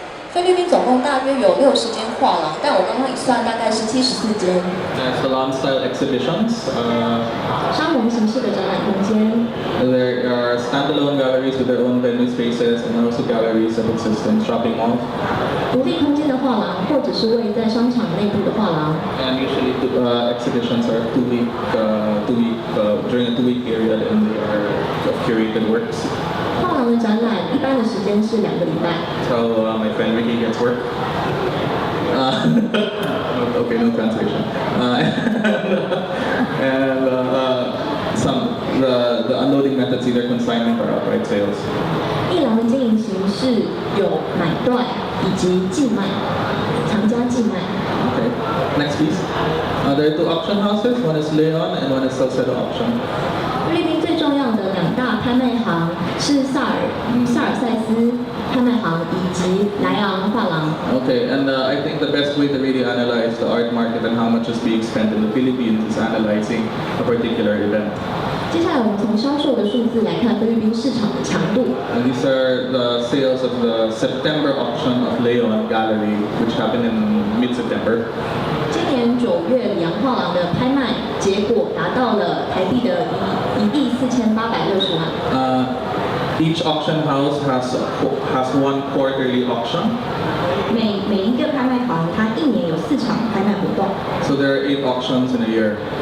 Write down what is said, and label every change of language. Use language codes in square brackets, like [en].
[zh] 菲律宾总共大约有60间画廊，但我刚刚一算，大概是74间。 [en] There's salon-style exhibitions. [zh] 沙龙形式的展览空间。 [en] There are standalone galleries with their own venue spaces, and also galleries that exist in shopping malls. [zh] 独立空间的画廊，或者是位在商场内部的画廊。 [en] And usually, exhibitions are 2 week during a 2-week period, and they are of curated works. [zh] 画廊的展览一般的时间是2个礼拜。 [en] So my friend Ricky gets work. Okay, no translation. And the unloading methods, either consignment or outright sales. [zh] 艺廊的经营形式有买断以及寄卖，藏家寄卖。 [en] Okay, next please. There are 2 auction houses. One is Leon and one is Salcedo Auction. [zh] 菲律宾最重要的2大拍卖行是萨尔塞斯拍卖行以及莱昂画廊。 [en] Okay, and I think the best way to really analyze the art market and how much is being spent in the Philippines is analyzing a particular event. [zh] 接下来我们从销售的数字来看菲律宾市场的强度。 [en] And these are the sales of the September auction of Leon Gallery, which happened in mid-September. [zh] 今年9月里昂画廊的拍卖结果达到了台币的1.4860万。 [en] Each auction house has 1 quarterly auction. [zh] 每一个拍卖行它1年有4场拍卖活动。 [en] So there are 8 auctions in a year.